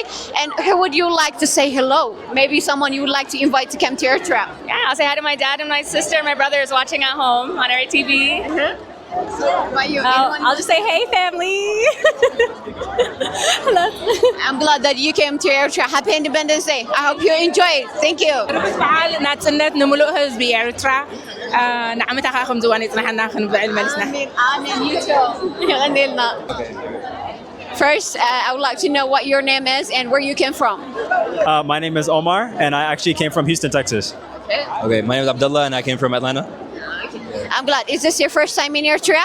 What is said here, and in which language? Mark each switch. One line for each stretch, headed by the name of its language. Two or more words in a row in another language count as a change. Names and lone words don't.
English: And who would you like to say hello? Maybe someone you would like to invite to come to Eritrea. Yeah, I'll say hi to my dad and my sister and my brother is watching at home on our TV. What about you? I'll just say, hey, family. I'm glad that you came to Eritrea. Happy Independence Day. I hope you enjoy it. Thank you.
Tigrinya: በዓል ናጽነት ንምሉእ ህዝቢ ኤርትራ ንዓመት ኣኻኹም ዝዋን ይፅናሐና ክንብዕል መልስና
English: Amen. You too. First, I would like to know what your name is and where you came from. My name is Omar, and I actually came from Houston, Texas. Okay, my name is Abdullah, and I came from Atlanta. I'm glad. Is this your first time in Eritrea?